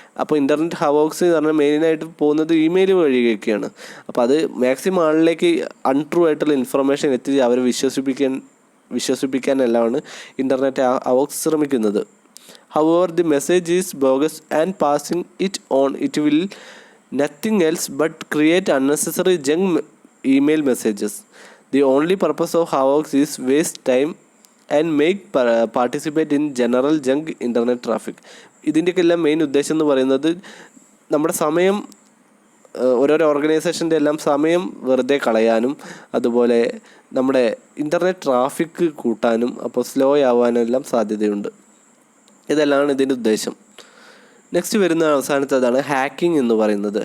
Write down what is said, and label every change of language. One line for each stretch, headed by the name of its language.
Malayalam: അപ്പോൾ ഇൻ്റർനെറ്റ് ഹവോക്സ് എന്ന് പറഞ്ഞാൽ മെയിനായിട്ട് പോകുന്നത് ഇമെയിൽ വഴിയൊക്കെയാണ്. അപ്പോൾ അത് മാക്സിമം ആളിലേക്ക് അൺട്രൂ ആയിട്ടുള്ള ഇൻഫർമേഷൻ എത്തിച്ച് അവരെ വിശ്വസിപ്പിക്കാനെല്ലാമാണ് ഇൻ്റർനെറ്റ് ഹവോക്സ് ശ്രമിക്കുന്നത്.
English: However, the message is bogus and passing it on it will nothing else but create unnecessary junk email messages. The only purpose of hoax is waste time and make participate in general junk internet traffic.
Malayalam: ഇതിൻ്റെയൊക്കെല്ലാം main ഉദ്ദേശം എന്ന് പറയുന്നത് നമ്മുടെ സമയം, ഓരോരോ ഓർഗനൈസേഷൻ്റെ എല്ലാം സമയം വെറുതെ കളയാനും അതുപോലെ നമ്മുടെ ഇൻ്റർനെറ്റ് ട്രാഫിക് കൂട്ടാനും അപ്പോൾ സ്ലോ ആവാനും എല്ലാം സാധ്യതയുണ്ട്. ഇതെല്ലാമാണ് ഇതിൻ്റെ ഉദ്ദേശം. നെക്സ്റ്റ് വരുന്ന അവസാനത്തേതാണ് ഹാക്കിംഗ് എന്ന് പറയുന്നത്.